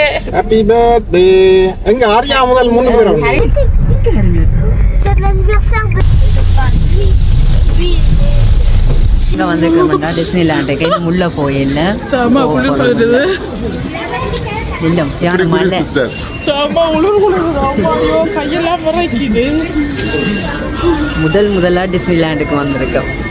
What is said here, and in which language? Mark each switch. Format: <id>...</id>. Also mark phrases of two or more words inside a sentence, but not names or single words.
<en>Happy birthday.</en> <ta>எங்க ஆரியா முதல் 3 பேரும்</ta> <fr>C'est l'anniversaire de...</fr> <ta>இங்கே வந்துருக்கோம்டா டிஸ்னி லேண்டுக்கு. உள்ள போயில்ல சாமா குளிர் குளிருது. இல்லை சியான மழை. சாமா குளிர் குளிருது. ஐயோ கையெல்லாம் விரைக்குது. முதலா டிஸ்னி லேண்டுக்கு வந்திருக்கோம்.</ta>